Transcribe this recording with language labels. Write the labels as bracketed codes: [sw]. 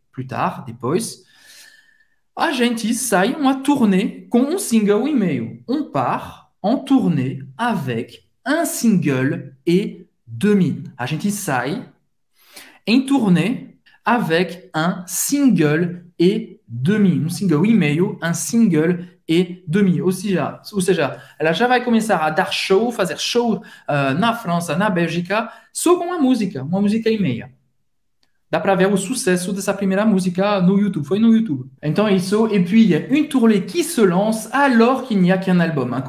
[pt] Plus tard, depois, a gente sai uma turnê com um single e meio. [fr] On part en tournée avec un single et demi. [pt] A gente sai em turnê [fr] avec un single et demi. [pt] Um single e meio, [fr] un single e demi. [pt] Ou seja, ela já vai começar a dar show, fazer show na França, na Bélgica, só com uma música e meia. Dá para ver o sucesso dessa primeira música no YouTube, foi no YouTube. Então é isso, [fr] e puis une tournée qui se lance alors qu'il n'y a qu'un album.